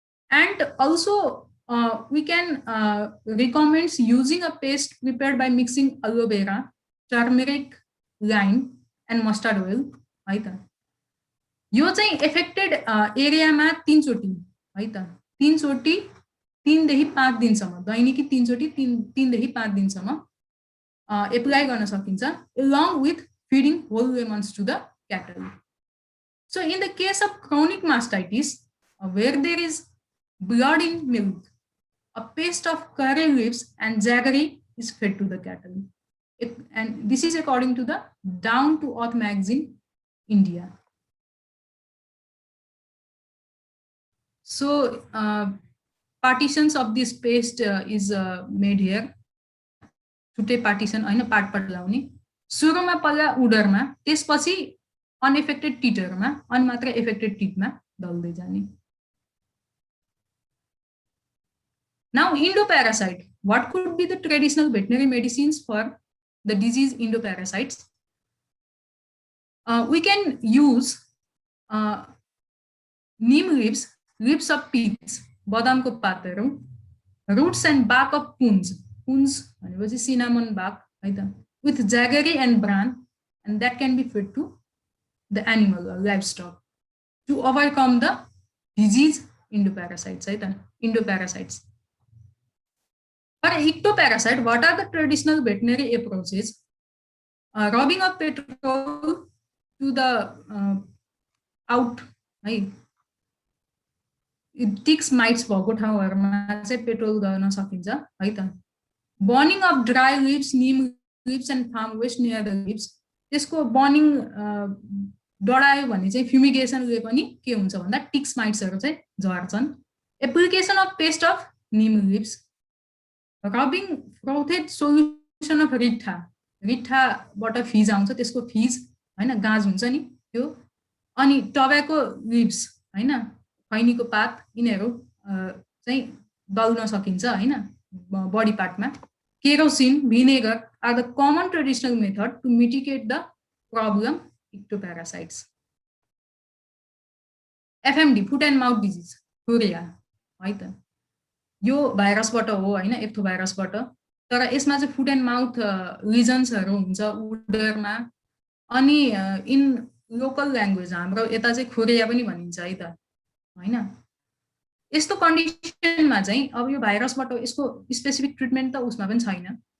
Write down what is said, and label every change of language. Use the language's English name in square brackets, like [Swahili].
[English] and also we can recommend using a paste prepared by mixing aloe vera, turmeric, lime and mustard oil [Nepali] है त यो चाहिँ affected एरियामा 3 चोटी है त 3 चोटी 3 देखि 5 दिनसम्म दैनिकी 3 चोटी 3 देखि 5 दिनसम्म एप्लाई गर्न सकिन्छ [English] along with feeding whole lemons to the cattle So in the case of chronic mastitis, where there is blood in milk, a paste of curry leaves and jaggery is fed to the cattle. And this is according to the Down to Earth magazine, India. So partitions of this paste is made here. [Nepali] छुट्टै partition हैन part लगाउने सुरुमा पहिला उडरमा त्यसपछि unaffected टिटरमा अनि मात्र affected टिटमा दल्दै जाने. [English] Now endoparasite. What could be the traditional veterinary medicines for the disease endoparasites? We can use neem leaves, leaves of peats, [Nepali] badamko patharu, [English] roots and bark of puns. Puns [Nepali] भनेपछि [English] cinnamon bark है त, with jaggery and bran, and that can be fed to the animal or livestock to overcome the disease endoparasites है त, endoparasites. For ectoparasite, what are the traditional veterinary approaches? Rubbing of petrol to the out, right? [Nepali] Ticks mites भएको ठाउँहरुमा चाहिँ petrol गर्न सकिन्छ है त. [English] Burning of dry leaves, neem leaves and farm waste near the leaves. [Nepali] त्यसको burning डढायो भने चाहिँ fumigation ले पनि के हुन्छ भन्दा ticks mites हरु चाहिँ झर्छन्. [English] Application of paste of neem leaves. Rubbing frothed solution of [Nepali] reetha, रिठाबाट fees आउँछ त्यसको फिज हैन गाज हुन्छ नि त्यो, अनि टब्याको लिभ्स हैन खैनीको पात यिनीहरु चाहिँ दल्न सकिन्छ हैन body पार्टमा. [English] Kerosene, vinegar are the common traditional method to mitigate the problem ectoparasites. FMD, foot and mouth disease, [Nepali] खुरिया है त. यो भाइरसबाट हो हैन, एप्थो भाइरसबाट. तर यसमा चाहिँ फुट एन्ड माउथ लिजन्सहरु हुन्छ उडरमा, अनि इन लोकल ल्याङ्ग्वेज हाम्रो यता चाहिँ खुरिया पनि भनिन्छ है त हैन. यस्तो कन्डिसनमा चाहिँ अब यो भाइरसबाट यसको स्पेसिफिक ट्रिटमेन्ट त उसमा पनि छैन.